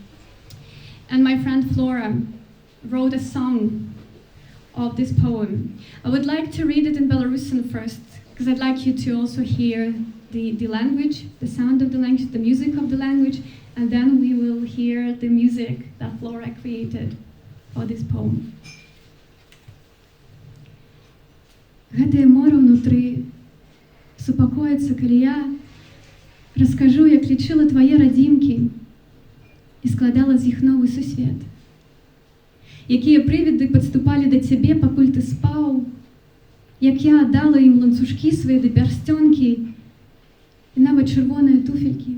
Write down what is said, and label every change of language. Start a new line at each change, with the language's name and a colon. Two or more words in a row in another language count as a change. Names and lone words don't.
English: And my friend Flora wrote a song of this poem. I would like to read it in Belarusian first, because I'd like you to also hear the language, the sound of the language, the music of the language, and then we will hear the music that Flora created for this poem.
Belarusian: Гэтае мора внутры, супакоіцца, калі я раскажу, як лічыла твае радзімкі і складала з іх новы сусвет. Якія прывіды падступалі да цябе, пакуль ты спаў, як я аддала ім ланцужкі свае да пярсцёнкі і нават чырвоныя туфелькі.